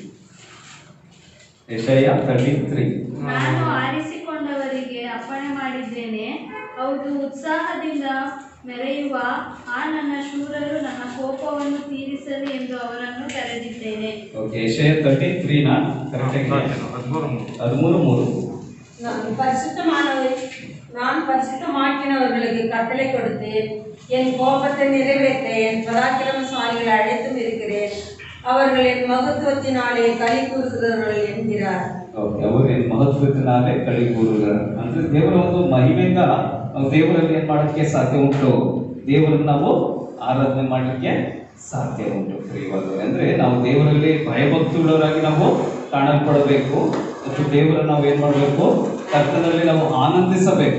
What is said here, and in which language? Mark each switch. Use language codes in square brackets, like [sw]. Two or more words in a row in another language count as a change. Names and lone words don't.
[kn] ಯೆಶಾಯ 33. ನಾನು ಆರಿಸಿಕೊಂಡವರಿಗೆ ಅಪ್ಪಣೆ ಮಾಡಿದ್ದೇನೆ, ಹೌದು, ಉತ್ಸಾಹದಿಂದ ಮೆರೆಯುವ ಆ ನನ್ನ ಶೂರರು ನನ್ನ ಕೋಪವನ್ನು ತೀರಿಸಲಿ ಎಂದು ಅವರನ್ನು ಕರೆದಿದ್ದೇನೆ. ಓಕೆ, ಯೆಶಾಯ 33 ನ ಕರೆಕ್ಟಾಗಿ 13:3. [ta] நான் பரிசுத்தமாக்கினவர்களுக்கு கட்டளை கொடுத்தேன், என் கோபத்தை நிறைவேற்ற என் பராக்கிரமசாலிகளை அழைத்தும் இருக்கிறேன், அவர்கள் என் மகத்துவத்தினாலே களி கூறுகிறவர்கள் என்கிறார். [kn] ಓಕೆ, ಅವರು ಏನು [ta] மகத்துவத்தினாலே களி கூறுகிறார் [kn] ಅಂದ್ರೆ ದೇವರ ಒಂದು ಮಹಿಮೆಯಿಂದ ನಾವು ದೇವರಲ್ಲಿ ಏನು ಮಾಡೋಕ್ಕೆ ಸಾಧ್ಯ ಉಂಟು, ದೇವರನ್ನು ನಾವು ಆರಾಧನೆ ಮಾಡಲಿಕ್ಕೆ ಸಾಧ್ಯ ಉಂಟು. ಪ್ರಿಯವಾದವರೇ, ಅಂದ್ರೆ ನಾವು ದೇವರಲ್ಲಿ ಭಯಭಕ್ತಿಯುಳ್ಳವರಾಗಿ ನಾವು ಕಾಣಲ್ಪಡಬೇಕು ಮತ್ತು ದೇವರನ್ನು ನಾವು ಏನು ಮಾಡಬೇಕು, ಕರ್ತನಲ್ಲಿ ನಾವು ಆನಂದಿಸಬೇಕು.